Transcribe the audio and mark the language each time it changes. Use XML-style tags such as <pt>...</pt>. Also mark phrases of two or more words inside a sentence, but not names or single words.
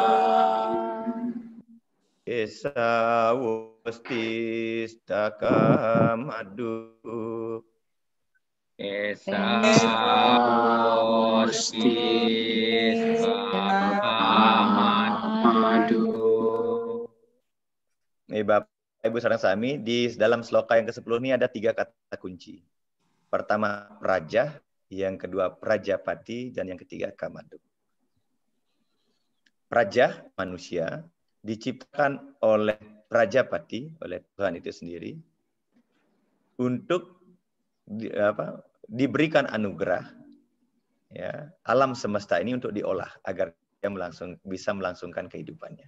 <sa>Esa wastistaka madu. Esa Ostis madu.</sa> <id>Bapak Ibu</id> <ban>sareng sami,</ban> <id>di dalam sloka yang ke-10 ini ada 3 kata kunci. Pertama praja, yang kedua prajapati, dan yang ketiga kamadu. Praja, manusia, diciptakan oleh prajapati, oleh Tuhan itu sendiri, untuk diberikan anugerah, ya, alam semesta ini untuk diolah agar dia bisa melangsungkan kehidupannya.</id>